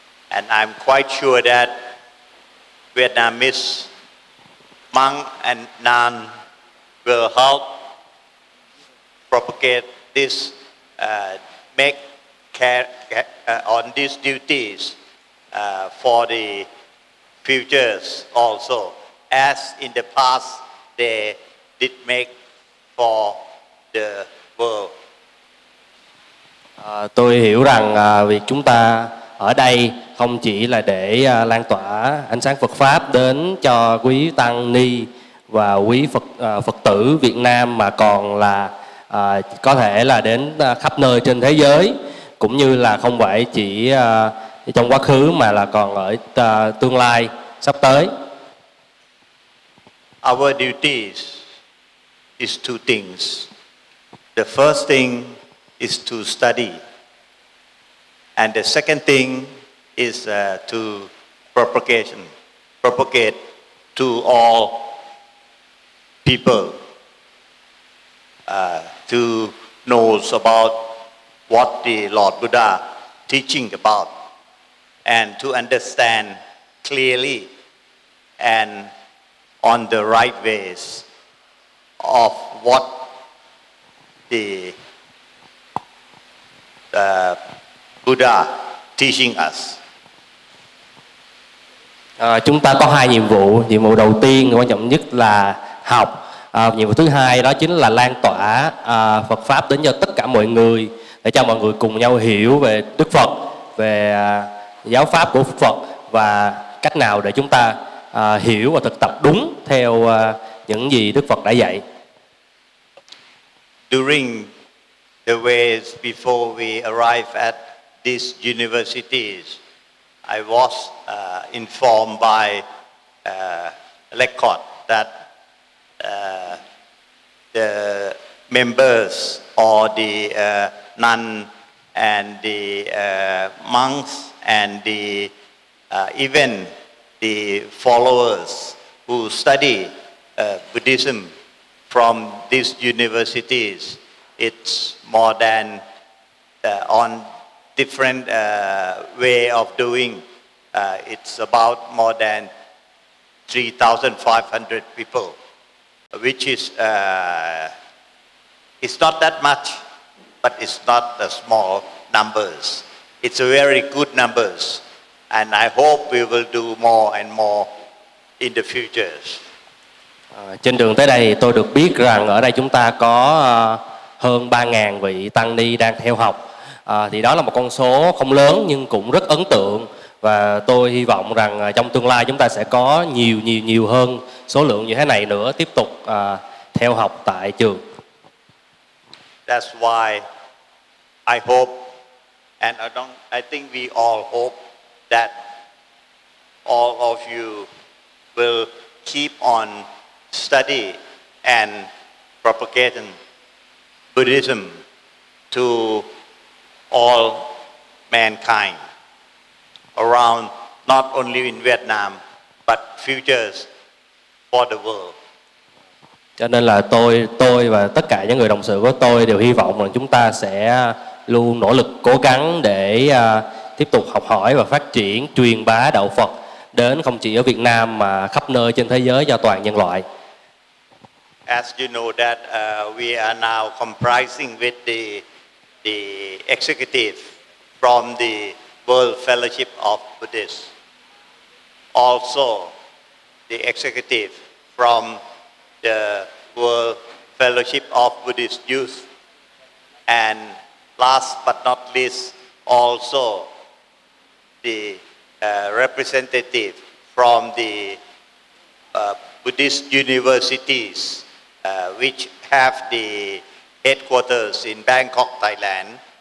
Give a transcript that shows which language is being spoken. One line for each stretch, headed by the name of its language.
English: And I'm quite sure that Vietnamese monks and nuns will help propagate this, make care on these duties for the futures also, as in the past they did make for the world.
Vietnamese: Tôi hiểu rằng việc chúng ta ở đây không chỉ là để lan tỏa ánh sáng Phật Pháp đến cho quý tăng ni và quý Phật tử Việt Nam, mà còn là có thể là đến khắp nơi trên thế giới, cũng như là không phải chỉ trong quá khứ mà là còn ở tương lai sắp tới.
English: Our duties is two things. The first thing is to study, and the second thing is to propagate to all people to knows about what the Lord Buddha teaching about, and to understand clearly and on the right ways of what the Buddha teaching us.
Vietnamese: Chúng ta có hai nhiệm vụ. Nhiệm vụ đầu tiên quan trọng nhất là học. Nhiệm vụ thứ hai đó chính là lan tỏa Phật Pháp đến cho tất cả mọi người, để cho mọi người cùng nhau hiểu về Đức Phật, về giáo Pháp của Phật và cách nào để chúng ta hiểu và thực tập đúng theo những gì Đức Phật đã dạy.
English: During the ways before we arrive at these universities, I was informed by record that the members or the nun and the monks and the even the followers who study Buddhism from these universities, it's more than on different way of doing. It's about more than 3,500 people, which is it's not that much, but it's not the small numbers. It's a very good numbers, and I hope we will do more and more in the futures.
Vietnamese: Trên đường tới đây tôi được biết rằng ở đây chúng ta có hơn 3.000 vị tăng ni đang theo học. Thì đó là một con số không lớn nhưng cũng rất ấn tượng, và tôi hy vọng rằng trong tương lai chúng ta sẽ có nhiều hơn số lượng như thế này nữa tiếp tục theo học tại trường.
English: That's why I hope, and I think we all hope that all of you will keep on study and propagating Buddhism to all mankind around, not only in Vietnam but futures for the world.
Vietnamese: Cho nên là tôi và tất cả những người đồng sự của tôi đều hy vọng rằng chúng ta sẽ luôn nỗ lực cố gắng để tiếp tục học hỏi và phát triển truyền bá đạo Phật đến không chỉ ở Việt Nam mà khắp nơi trên thế giới cho toàn nhân loại.
English: As you know that we are now comprising with the executive from the World Fellowship of Buddhists, also the executive from the World Fellowship of Buddhist Youth, and last but not least, also the representative from the Buddhist universities, which have the headquarters in Bangkok, Thailand.